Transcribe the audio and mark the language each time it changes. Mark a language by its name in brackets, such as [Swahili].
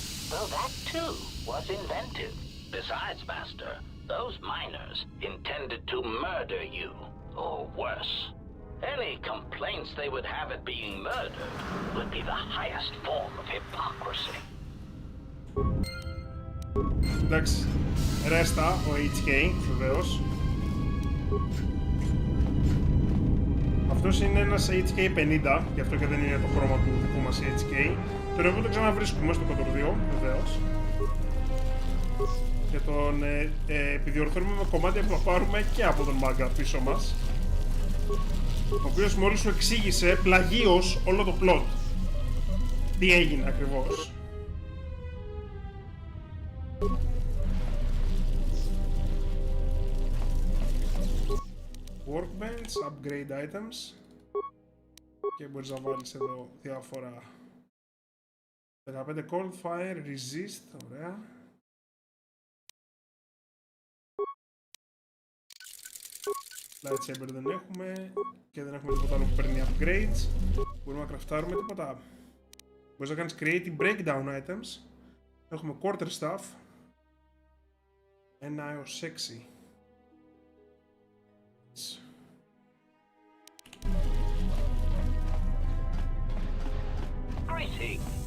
[English] Though that, too, was inventive. Besides, Master, those miners intended to murder you, or worse. Any complaints they would have at being murdered would be the highest form of hypocrisy. [Greek] Εντάξει, ρέστα ο HK, βεβαίως. Αυτός είναι ένας HK 50, γι' αυτό και δεν είναι το χρώμα του δικού μας HK. Τον οποίο το ξαναβρίσκουμε στο Kotor 2, βεβαίως. Και τον επιδιορθώνουμε με κομμάτια που θα πάρουμε και από τον μάγκα πίσω μας. Ο οποίος μόλις σου εξήγησε πλαγίως όλο το plot. Τι έγινε ακριβώς. [English] Workbench, upgrade items. [Greek] Και μπορείς να βάλεις εδώ διάφορα. [English] 15 cold fire, resist, ωραία. [Greek] Lightsaber δεν έχουμε και δεν έχουμε τίποτα άλλο που παίρνει upgrades. Μπορούμε να κραφτάρουμε τίποτα. Μπορείς να κάνεις creative breakdown items. Έχουμε quarter staff. 1 έως 6. [English] Greetings.